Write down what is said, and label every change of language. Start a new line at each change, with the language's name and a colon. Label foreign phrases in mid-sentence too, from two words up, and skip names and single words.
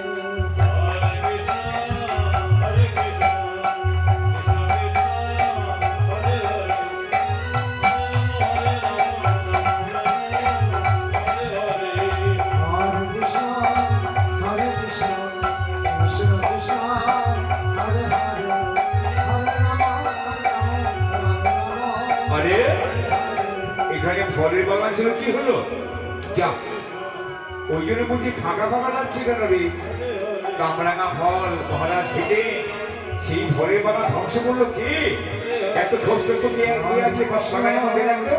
Bangla: হরে কৃষ্ণ কৃষ্ণ হরে হরে হরে Hare Krishna, Krishna Krishna, Hare Hare, Hare Rama, Rama Rama. আরে এখানে ফলের বাগান ছিল, কি হলো? যা, ওই জন্য বুঝি ফাঁকা ফাঁকা লাগছে কেন রে? কামরাঙা ফল মহারাজ খেতে সেই ফলের বাগান ধ্বংস করলো কে? এত খোঁজ করতে কে আছে বাগানে আমাদের রাখলো?